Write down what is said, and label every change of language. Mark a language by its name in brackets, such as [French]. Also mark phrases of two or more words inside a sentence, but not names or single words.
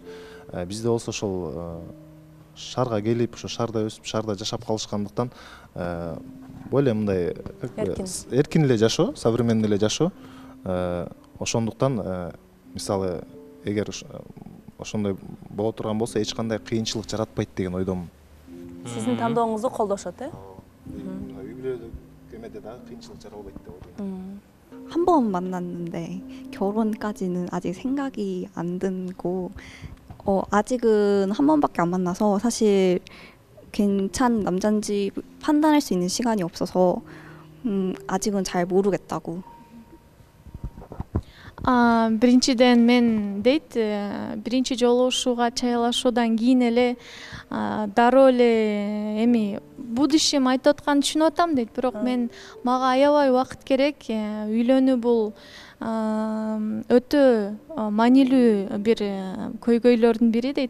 [Kyrgyz] Бизде болсо ошол шаарга келип, ошо шаарда өсүп, шаарда жашап калышкандыктан более мындай эркин эле жашоо, современный эле жашоо. Ошондуктан мисалы эгер ошондой боло турган болсо эч кандай кыйынчылык жаратпайт деген ойдомун. Сиздин тандооңузду колдошот, үй бүлөлүк эмеде дагы кыйынчылык жаралбайт деп ойлойм. [Korean] 한 번 만났는데 결혼까지는 아직 생각이 안 들고 아직은 한 번밖에 안 만나서 사실 괜찮은 남잔지 판단할 수 있는 시간이 없어서 아직은 잘 모르겠다고. [Kyrgyz] Биринчиден мен дейт, биринчи жолугушууга чайлашуудан кийин эле дароо эле эми будущем айтып атканын түшүнүп атам дейт. Бирок мен мага аябай убакыт керек. Үйлөнүү бул өтө маанилүү бир көйгөйлөрдүн бири дейт.